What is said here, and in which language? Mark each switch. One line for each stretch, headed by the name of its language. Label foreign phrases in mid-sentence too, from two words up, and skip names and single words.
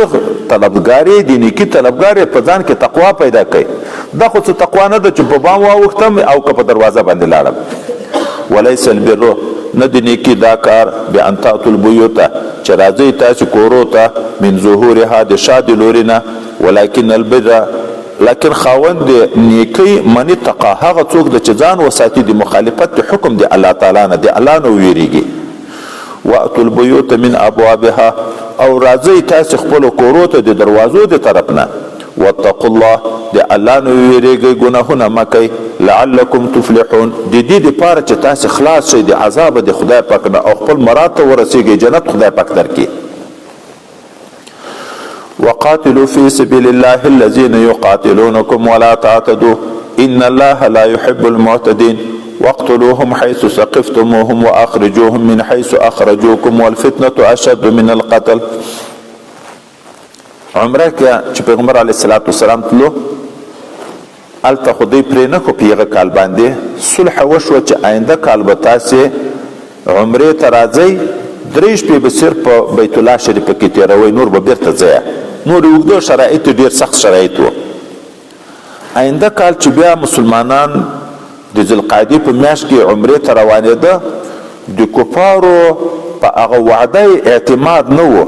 Pashto: طلبګارې د نیکي طلبګارې په ځان کې تقوا پیدا کړئ دا خو څه تقوا نه ده چې په بام واوښتم او که په دروازه باندې لاړم
Arabic: ولیس البر
Pashto: نه د نیکي دا کار
Arabic: بان تأتوا البیوت
Pashto: چې راځئ تاسو کورو ته
Arabic: من ظهورها
Pashto: د شا د لوري نه
Arabic: ولكن البر
Pashto: لكن خاوند نیکی
Arabic: من اتقا
Pashto: هغه څوک د چې ځان وساتي د مخالفت د حکم د الله تعالی نه د الله نه ویریږي
Arabic: واتوا البيوت من ابوابها
Pashto: او راځي تاسو خپل کورو ته د دروازو د طرف نه
Arabic: واتقوا الله
Pashto: د الله نه ویریږي ګناهونه مکئ
Arabic: لعلکم تفلحون
Pashto: د دې لپاره چې تاسو خلاص شئ د عذاب د خدای پاک نه او خپل مراد ته ورسیږئ جنت خدای پاک درکړي
Arabic: وقاتلوا في سبيل الله الذين يقاتلونكم ولا تعتدوا ان الله لا يحب المعتدين واقتلوهم حيث ثقفتموهم واخرجوهم من حيث اخرجوكم والفتنه اشد من القتل.
Pashto: عمره کې چې پیغمبر
Arabic: علیه الصلاۃ والسلام
Pashto: تلو الته خدای پرې نه کو پیغه کال باندې صلح وشو چې آینده کال به تاسې عمره ته راځئ، درې شپې به صرف په بیت الله شریف کې تېروئ، نور به بیرته ځئ. نور اوږده شرایط ډېر سخت شرایط وو. آینده کال چې بیا مسلمانان د ذوالقعدې په میاشت کې عمرې ته روانېده، د کفارو په هغه وعده اعتماد نه و.